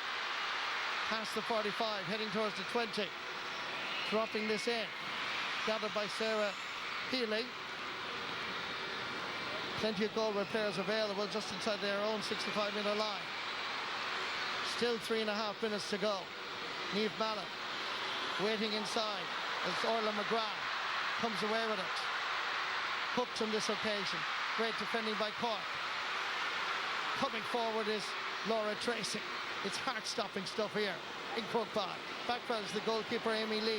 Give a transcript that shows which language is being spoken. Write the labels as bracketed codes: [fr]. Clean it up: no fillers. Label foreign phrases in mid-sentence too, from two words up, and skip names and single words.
[en] Past the 45, heading towards the 20. Dropping this in. Gathered by Sarah Healy. Plenty of Galway players available just inside their own 65-metre line. Still 3.5 minutes to go. Niamh Mallon waiting inside as Orla McGrath comes away with it. Hooked on this occasion. Great defending by Cork. Coming forward is Laura Tracy. It's heart-stopping stuff here in Croke. Backfield is the goalkeeper Amy Lee.